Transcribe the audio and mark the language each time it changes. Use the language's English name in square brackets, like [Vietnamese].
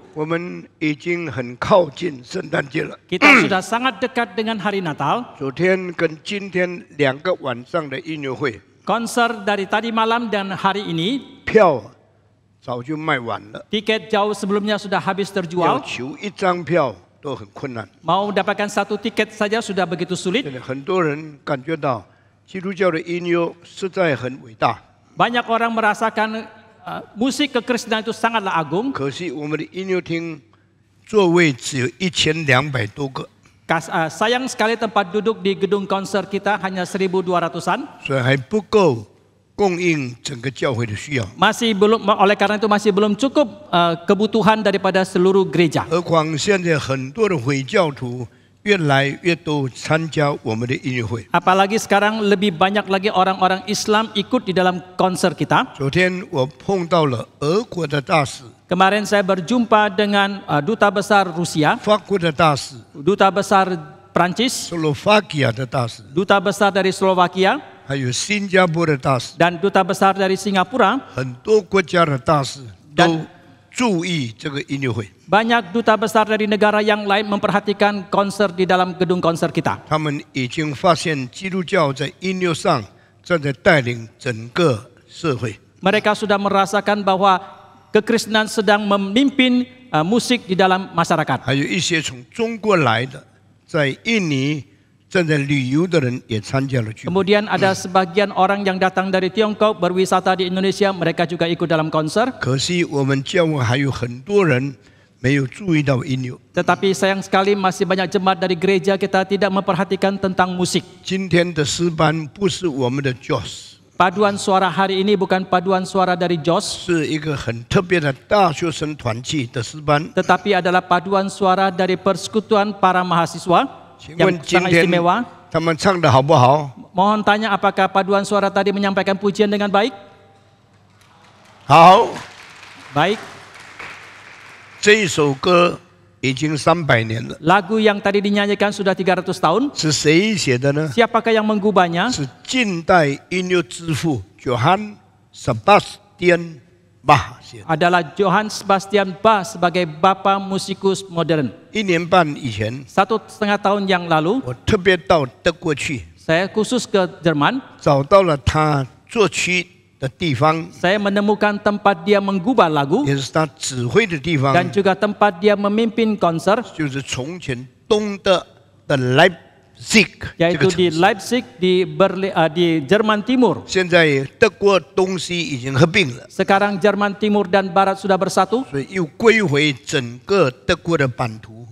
[Chinese] 我们已经很靠近圣诞节了。 [Indonesian] Kita sudah sangat dekat dengan hari Natal. [Chinese] 昨天跟今天2个晚上的音乐会， [Indonesian] Konser dari tadi malam dan hari ini, [Chinese] 票早就卖完了， [Indonesian] tiket jauh sebelumnya sudah habis [Chinese] 要 [Indonesian] terjual. [Chinese] 求一张票都很困难。 [Indonesian] Mau dapatkan satu tiket saja sudah begitu sulit. [Chinese] 现在很多人感觉到基督教的音乐实在很伟大， [Indonesian] Banyak orang merasakan musik kekristenan itu sangatlah agung. [Chinese] 可惜我们的音乐厅座位只有1200多个， [Indonesian] Sayang sekali tempat duduk di gedung konser kita hanya 1.200-an. [Chinese] 所以还不够供应整个教会的需要。 [Indonesian] Masih belum, oleh karena itu masih belum cukup kebutuhan daripada seluruh gereja. [Chinese] 何况现在很多的回教徒越来越多参加我们的音乐会。 [Indonesian] Apalagi sekarang lebih banyak lagi orang-orang Islam ikut di dalam konser kita. [Chinese] 昨天我碰到了俄国的大使、 [Indonesian] Kemarin saya berjumpa dengan duta besar Rusia, [Chinese] 法国的大使、 [Indonesian] duta besar Prancis, [Chinese] 斯洛伐克的大使， [Indonesian] duta besar dari Slovakia, [Chinese] 还有新加坡的大使， [Indonesian] dan duta besar dari Singapura. [Chinese] 很多国家的大使都注意这个音乐会。 [Indonesian] Banyak duta besar dari negara yang lain memperhatikan konser di dalam gedung konser kita. [Chinese] 他们已经发现基督教在音乐上正在带领整个社会。 [Indonesian] Mereka sudah merasakan bahwa kekristenan sedang memimpin musik di dalam masyarakat. [Chinese] 还有一些从中国来的，在印尼正在旅游的人也参加了聚会。 [Indonesian] Kemudian ada sebagian orang yang datang dari Tiongkok berwisata di Indonesia, mereka juga ikut dalam konser. [Chinese] 可惜我们教会还有很多人没有注意到音乐。 [Indonesian] Tetapi sayang sekali masih banyak jemaat dari gereja kita tidak memperhatikan tentang musik. [Chinese] 今天的诗班不是我们的 Joss， [Indonesian] Paduan suara hari ini bukan paduan suara dari Jos, [Chinese] 是一个很特别的大学生团契的诗班。 [Indonesian] tetapi adalah paduan suara dari persekutuan para mahasiswa [Chinese] 请 [Indonesian] yang [Chinese] 问今 [Indonesian] sangat [Chinese] 天 [Indonesian] istimewa. [Chinese] 他们唱的好不好？ [Indonesian] Mohon tanya apakah paduan suara tadi menyampaikan pujian dengan baik? [Chinese] 好， [Indonesian] Baik. [Chinese] 这一首歌已经300年了， [Indonesian] Lagu yang tadi dinyanyikan sudah 300 tahun. [Chinese] 是谁写的呢？ [Indonesian] Siapakah yang menggubahnya? [Chinese] 是近代音乐之父 Johann Sebastian Bach 写的。 [Indonesian] Adalah Johann Sebastian Bach sebagai bapa musikus modern. [Chinese] 1年半以前， [Indonesian] 1,5 tahun yang lalu, [Chinese] 我特别到德国去， [Indonesian] saya khusus ke Jerman. [Chinese] 找到了他作曲的地方， [Indonesian] Saya menemukan tempat dia menggubah lagu [Chinese] 也是他指挥的地方， [Indonesian] dan juga tempat dia memimpin konser, [Chinese] 就是从前东德的 Leipzig 这 [Indonesian] yaitu [Chinese] 个 [Indonesian] di [Chinese] 城市。 [Indonesian] Leipzig di Jerman Timur. [Chinese] 现在德国东西已经合并了， [Indonesian] Sekarang Jerman Timur dan Barat sudah bersatu [Chinese] 所以又归回整个德国的版图。